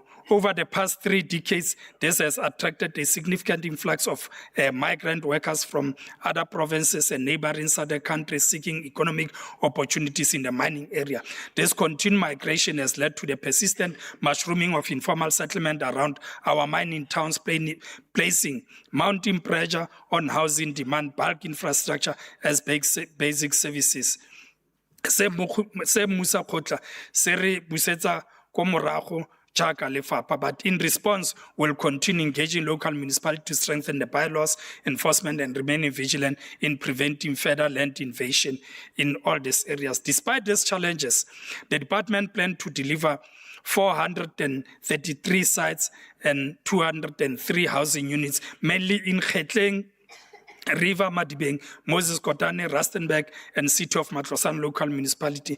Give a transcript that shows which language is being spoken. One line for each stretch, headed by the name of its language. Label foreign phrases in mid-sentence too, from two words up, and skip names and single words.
English: Over the past 3 decades, this has attracted a significant influx of migrant workers from other provinces and neighboring southern countries seeking economic opportunities in the mining area. This continued migration has led to the persistent mushrooming of informal settlement around our mining towns, placing mounting pressure on housing demand, bulk infrastructure as basic services.
Tswana: Se mmusa kgotla se re busetsa ko morago jaaka lefapha,
English: but in response, we'll continue engaging local municipalities to strengthen the bylaws enforcement and remaining vigilant in preventing further land invasion in all these areas. Despite these challenges, the department planned to deliver 433 sites and 203 housing units, mainly in Gauteng, River Madibeng, Moses Kotane, Rustenburg, and City of Matlosana local municipality.